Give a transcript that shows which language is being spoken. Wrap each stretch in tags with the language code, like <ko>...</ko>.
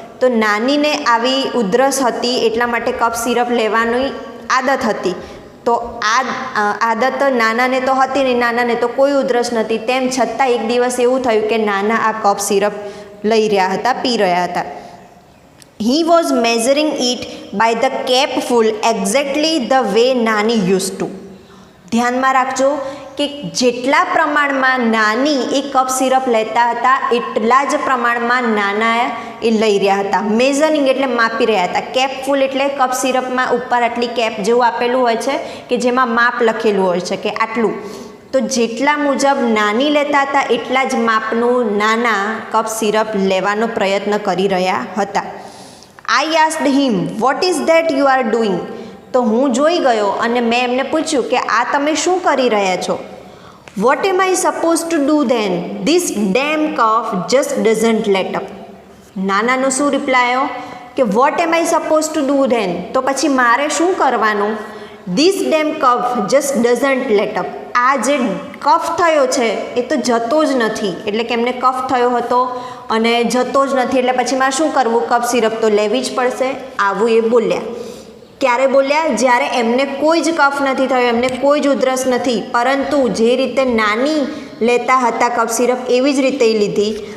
<gu>તો નાનીને આવી ઉધરસ હતી એટલા માટે કફ સિરપ લેવાની આદત હતી. તો આ આદત નાનાને તો હતી નહીં, નાનાને તો કોઈ ઉધરસ નથી. તેમ છતાં એક દિવસ એવું થયું કે નાના આ કફ સિરપ લઈ રહ્યા હતા, પી રહ્યા હતા.</gu> <en>He was measuring it by the capful exactly the way nani used to.</en> <gu>ધ્યાનમાં રાખજો કે જેટલા પ્રમાણમાં નાની એ કફ સિરપ લેતા હતા એટલા જ પ્રમાણમાં નાના એ લઈ રહ્યા હતા. મેઝરિંગ એટલે માપી રહ્યા હતા. કેપફુલ એટલે કફ સિરપમાં ઉપર આટલી કેપ જેવું આપેલું હોય છે કે જેમાં માપ લખેલું હોય છે કે આટલું. તો જેટલા મુજબ નાની લેતા હતા એટલા જ માપનું નાના કફ સિરપ લેવાનો પ્રયત્ન કરી રહ્યા હતા.</gu> <en>I asked him, what is that you are doing?</en> <gu>તો હું જોઈ ગયો અને મેં એમને પૂછ્યું કે આ તમે શું કરી રહ્યા છો?</gu> <en>What am I supposed to do then? This damn cough just doesn't let up.</en> <gu>નાનાનો શું રિપ્લાય આવ્યો કે</gu> <en>what am I supposed to do then?</en> <gu>તો પછી મારે શું કરવાનું?</gu> <en>This damn cough just doesn't let up.</en> <gu>આ જે કફ થયો છે એ તો જતો જ નથી. એટલે કે એમને કફ થયો હતો અને જતો જ નથી એટલે પછી મારે શું કરવું? કફ સિરપ તો લેવી જ પડશે. આવું એ બોલ્યા. ક્યારે બોલ્યા? જ્યારે એમને કોઈ જ કફ નથી થયો, એમને કોઈ જ ઉધરસ નથી, પરંતુ જે રીતે નાની લેતા હતા કફ સિરપ એવી જ રીતે લીધી.</gu>